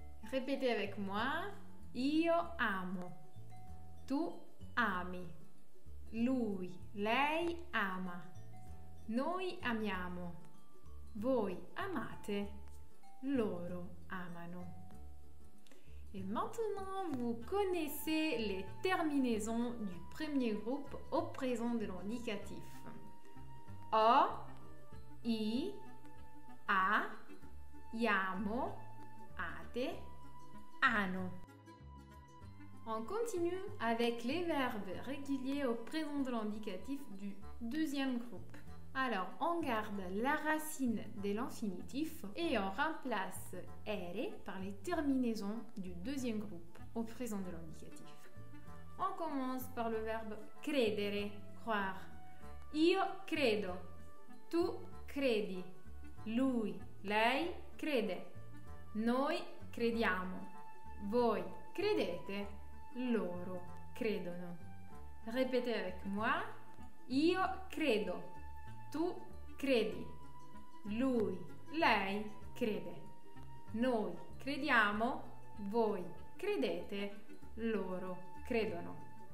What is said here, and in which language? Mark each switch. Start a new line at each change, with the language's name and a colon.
French: Répétez avec moi.
Italian: Io amo, tu ami, lui, lei ama, noi amiamo, voi amate, loro amano.
French: Et maintenant, vous connaissez les terminaisons du premier groupe au présent de l'indicatif.
Italian: O, I, A, iamo, ate, ano.
French: On continue avec les verbes réguliers au présent de l'indicatif du deuxième groupe. Alors, on garde la racine de l'infinitif et on remplace ere par les terminaisons du deuxième groupe au présent de l'indicatif. On commence par le verbe credere, croire.
Italian: Io credo, tu credi, lui, lei crede, noi crediamo, voi credete, loro credono.
French: Répétez avec moi.
Italian: Io credo. Tu credi, lui, lei crede, noi crediamo, voi credete, loro credono.